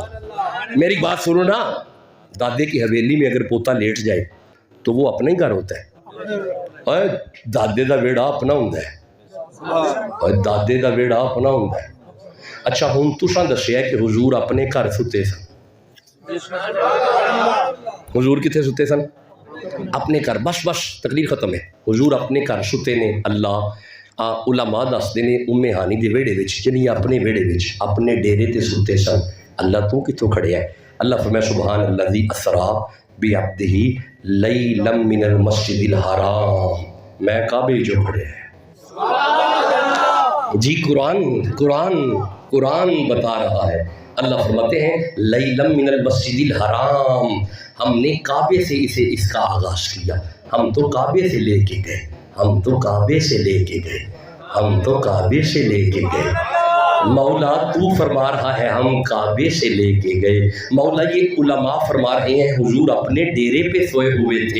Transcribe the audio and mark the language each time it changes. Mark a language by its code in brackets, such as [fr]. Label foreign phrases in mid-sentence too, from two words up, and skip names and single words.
[ur] میری بات سنو نا، دادے کی حویلی میں اگر پوتا لیٹ جائے تو وہ اپنا ہی گھر ہوتا ہے، اور [pa] دادے دا ویڑا [ur] اپنا ہوتا ہے، اور [pa] دادے دا ویڑا [ur] اپنا ہوتا ہے۔ [pa] اچھا ہوں تساں دسیا کہ حضور اپنے گھر ستے سن. حضور کتنے ستے سن؟ اپنے گھر. بس بس تقریر ختم ہے. حضور اپنے گھر ستے نے. اللہ علماء دستے نے ام ہانی دے ویڑے وچ یعنی اپنے ویڑے وچ اپنے ڈیرے تے ستے سن. اللہ تو کتوں کھڑیا ہے؟ اللہ فرمایا [ar] سبحان الذی اسرا بعبدہ لیلا من المسجد الحرام. [ur] میں کعبے جو کھڑے ہیں جی. قرآن بتا رہا ہے. اللہ فرماتے ہیں [ar] لیلا من المسجد الحرام. [ur] ہم نے کعبے سے اس کا آغاز کیا. ہم تو کعبے سے لے کے گئے. مولا تو فرما رہا ہے ہم کعبے سے لے کے گئے. مولا یہ علماء فرما رہے ہیں حضور اپنے ڈیرے پہ سوئے ہوئے تھے.